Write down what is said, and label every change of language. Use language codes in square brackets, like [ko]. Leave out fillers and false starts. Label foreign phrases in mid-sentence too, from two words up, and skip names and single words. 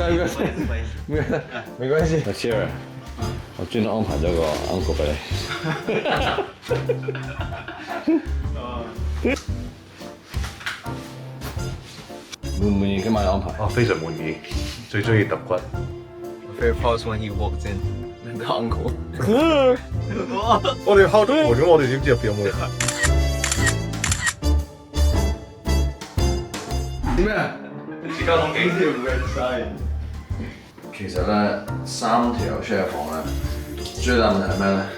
[yue] 沒關係。Cheers！我專登安排咗個 uncle 俾你。滿唔滿意今晚嘅安排？哦，非常滿意，最中意揼骨。 [en] Favorite pose when he walked in, the uncle。 [yue] 我哋敲咗門咁，我哋點知入邊有冇人？咩啊？而家講幾條嘅晒。其實咧，3條 share 房咧，最大問題係咩咧？